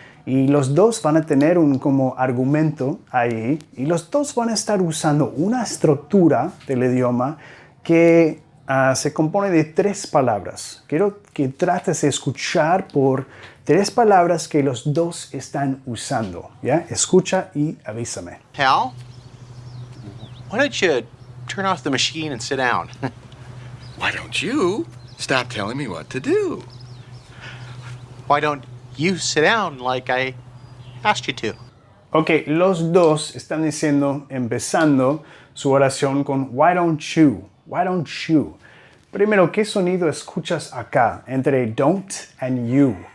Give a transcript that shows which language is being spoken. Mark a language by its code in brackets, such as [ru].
[es] Y los dos van a tener un como argumento ahí. Y los dos van a estar usando una estructura del idioma que se compone de 3 palabras. Quiero que trates de escuchar por 3 palabras que los dos están usando. ¿Ya? Escucha y avísame. [en] Hal, why don't you turn off the machine and sit down? Why don't you stop telling me what to do? Why don't you sit down like I asked you to? [es] Ok, los dos están diciendo, empezando su oración con [en] why don't you? Why don't you? [es] Primero, ¿qué sonido escuchas acá entre [en] don't and you?